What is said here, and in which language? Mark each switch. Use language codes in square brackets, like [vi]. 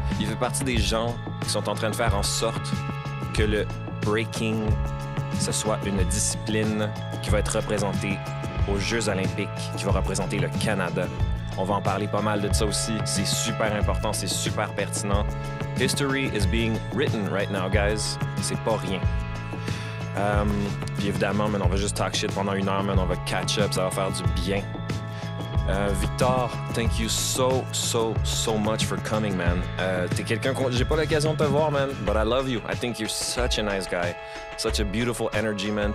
[fr] Il fait partie des gens qui sont en train de faire en sorte que le breaking, ce soit une discipline qui va être représentée aux Jeux olympiques, qui va représenter le Canada. On va en parler pas mal de ça aussi. C'est super important, c'est super pertinent. [en] History is being written right now, guys. [fr] C'est pas rien. Puis évidemment, man, on va juste [en] talk shit [fr] pendant 1 heure, man. On va catch up, ça va faire du bien. [en] Victor, thank you so much for coming, man. [fr] T'es quelqu'un que j'ai pas l'occasion de te voir, man, [en] but I love you. I think you're such a nice guy. Such a beautiful energy, man.